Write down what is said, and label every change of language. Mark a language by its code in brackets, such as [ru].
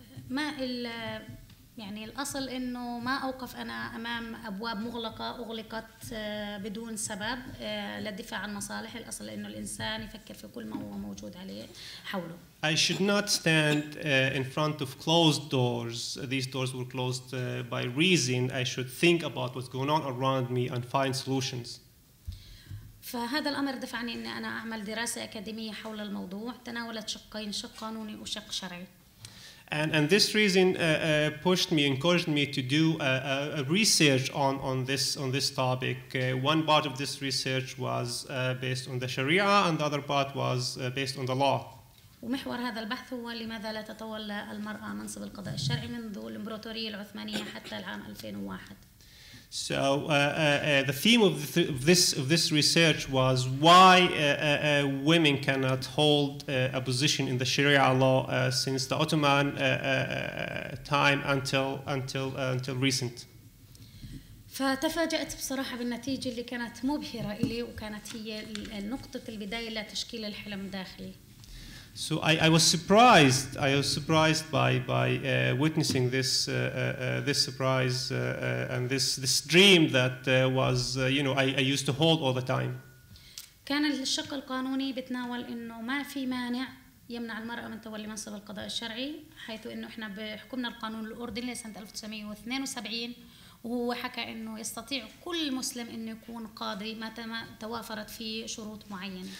[ar] وما يعني الأصل إنه ما أوقف أنا أمام أبواب مغلقة أغلقت بدون سبب للدفاع عن مصالح. الأصل إنه الإنسان يفكر في كل ما هو موجود عليه حوله. [en] I should not stand in front of closed doors. These doors were closed by reason. I should think about what's going on around me and find solutions. [ar] فهذا الأمر دفعني إني أنا أعمل دراسة أكاديمية حول الموضوع تناولت شقين، شق قانوني وشق شرعي. [en] And this reason pushed me, encouraged me to do a research on this topic. One part of this research was based on the Sharia, and the other part was based on the law. [ar] ومحور هذا البحث هو لماذا لا تتولى المرأة منصب القضاء الشرعي منذ الإمبراطورية العثمانية حتى العام 2001. [en] So the theme of this research was why women cannot hold a position in the Sharia law since the Ottoman time until recent. [ar] فتفاجأت بصراحة بالنتيجة اللي كانت مبهرة إلي وكانت هي نقطة البداية لتشكيل الحلم الداخلي. [en] So I was surprised by witnessing this surprise and this dream that was you know I used to hold all the time. [ar] كان الشق القانوني بتناول إنه ما في مانع يمنع المرأة من تولي منصب القضاء الشرعي، حيث إنه إحنا بحكمنا القانون الأردني لسنة 1972 وهو حكى إنه يستطيع كل مسلم إنه يكون قاضي ما توافرت فيه شروط معينة.